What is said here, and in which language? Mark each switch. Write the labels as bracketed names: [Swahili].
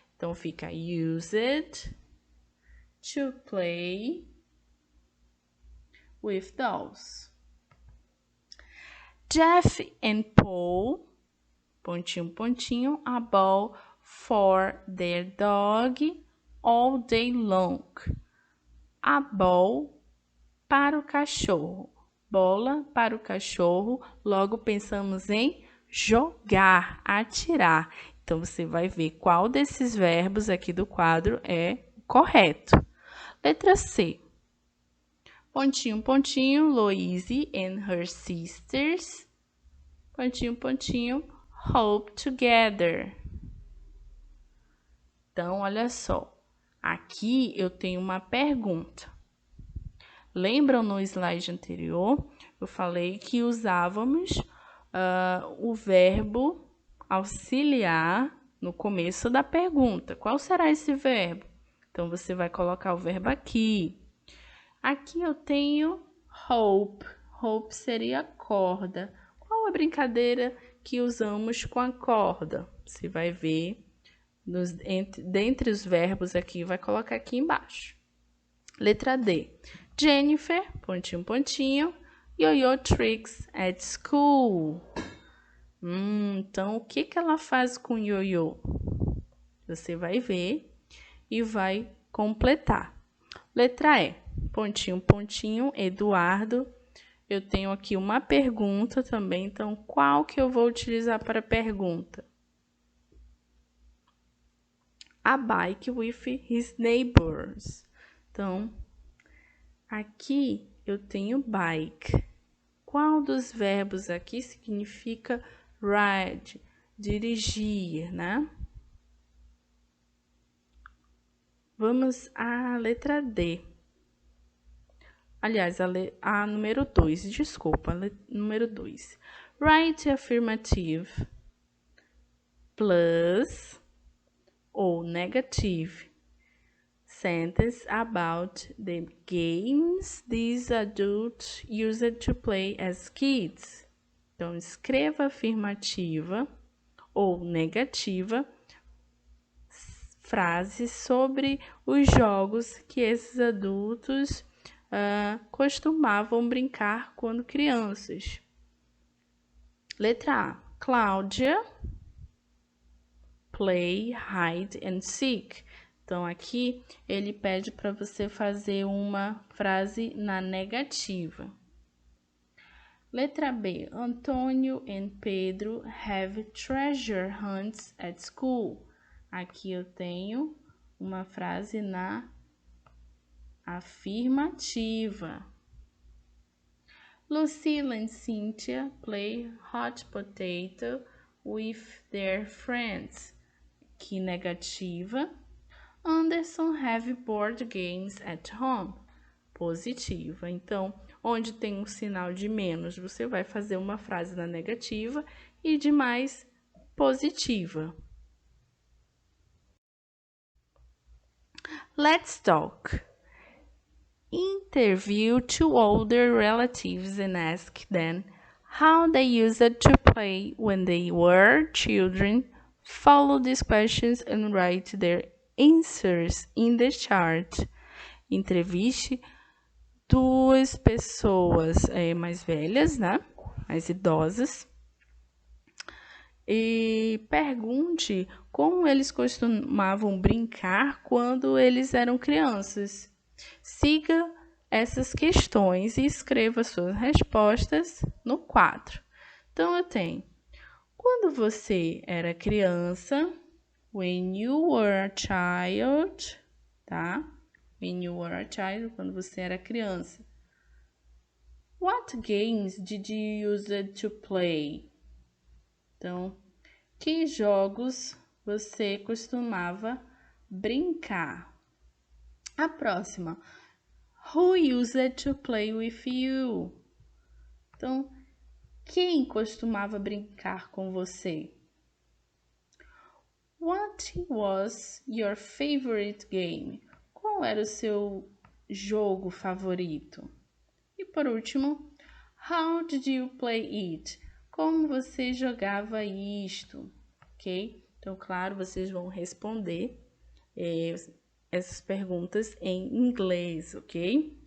[Portuguese] Então, fica [English] used to play with dolls. Jeff and Paul, [Portuguese] pontinho, pontinho, [English] a ball for their dog all day long. A ball [Portuguese] para o cachorro. Bola para o cachorro, logo pensamos em jogar, atirar. Então, você vai ver qual desses verbos aqui do quadro é correto. Letra C. Pontinho, pontinho, [English] Louise and her sisters. [Portuguese] Pontinho, pontinho, [English] hope together. [Portuguese] Então, olha só. Aqui eu tenho uma pergunta. Lembram no slide anterior? Eu falei que usávamos o verbo auxiliar no começo da pergunta. Qual será esse verbo? Então, você vai colocar o verbo aqui. Aqui eu tenho hope. Hope seria corda. Qual a brincadeira que usamos com a corda? Você vai ver dentre os verbos aqui, vai colocar aqui embaixo. Letra D. [English] Jennifer, [Portuguese] pontinho, pontinho. [English] Yo-yo tricks at school. [Portuguese] Então, o que ela faz com yo-yo? Você vai ver e vai completar. Letra E. Pontinho, pontinho. Eduardo. Eu tenho aqui uma pergunta também. Então, qual que eu vou utilizar para pergunta? [English] A bike with his neighbors. [Portuguese] Então, aqui eu tenho bike. Qual dos verbos aqui significa ride, dirigir, né? Vamos à letra D. Aliás, a número 2, desculpa, número 2. [English] Write affirmative plus ou negative sentence about the games these adults used to play as kids. [Portuguese] Então, escreva afirmativa ou negativa frases sobre os jogos que esses adultos costumavam brincar quando crianças. Letra A. [English] Cláudia play hide and seek. [Portuguese] Então, aqui ele pede para você fazer uma frase na negativa. Letra B. [English] Antônio and Pedro have treasure hunts at school. [Portuguese] Aqui eu tenho uma frase na afirmativa. [English] Lucille and Cynthia play hot potato with their friends. [Portuguese] Aqui negativa. [English] Anderson have board games at home. [Portuguese] Positiva. Então, onde tem um sinal de menos, você vai fazer uma frase na negativa e de mais positiva. [English] Let's talk. Interview two older relatives and ask them how they used to play when they were children. Follow these questions and write their answers in the chart. [Portuguese] Entreviste duas pessoas mais velhas, né? Mais idosas. E pergunte como eles costumavam brincar quando eles eram crianças. Siga essas questões e escreva suas respostas no quadro. Então, eu tenho: quando você era criança, [English] when you were a child, [Portuguese] tá? [English] When you were a child, [Portuguese] quando você era criança. [English] What games did you use to play? [Portuguese] Então, que jogos você costumava brincar? A próxima. [English] Who used to play with you? [Portuguese] Então, quem costumava brincar com você? [English] What was your favorite game? [Portuguese] Qual era o seu jogo favorito? E por último, [English] how did you play it? [Portuguese] Como você jogava isto? Ok? Então, claro, vocês vão responder essas perguntas em inglês, ok?